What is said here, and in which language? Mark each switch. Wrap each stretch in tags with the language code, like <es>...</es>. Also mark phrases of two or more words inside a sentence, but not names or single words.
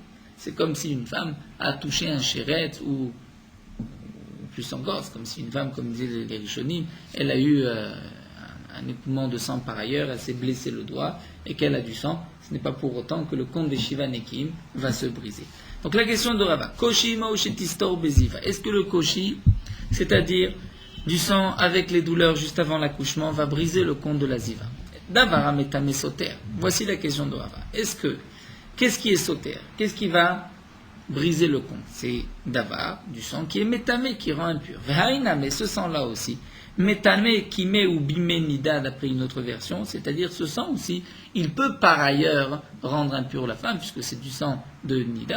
<fr>C'est comme si une femme a touché un chéret ou plus encore, c'est comme si une femme, comme disaient les Rishonim, elle a eu un écoulement de sang par ailleurs, elle s'est blessée le doigt et qu'elle a du sang. Ce n'est pas pour autant que le compte des</fr> <he>שבעה נקיים</he> <fr>va se briser. Donc la question de Rava,</fr> <he>קושי מהו שתסתור בזיבה,</he> <fr>est-ce que le Koshi, c'est-à-dire du sang avec les douleurs juste avant l'accouchement, va briser le compte de la ziva?</fr> <he>דבר המטמא סותר.</he> <fr>Voici la question de Rava. Qu'est-ce qui est soter? Qu'est-ce qui va briser le compte? C'est davar, du sang qui est métamé, qui rend impur. Vehaina, mais ce sang-là aussi, métamé, kimé ou</fr> <he>בימי נדה,</he> <fr>d'après une autre version, c'est-à-dire ce sang aussi, il peut par ailleurs rendre impure la femme, puisque c'est du sang de nida.</fr>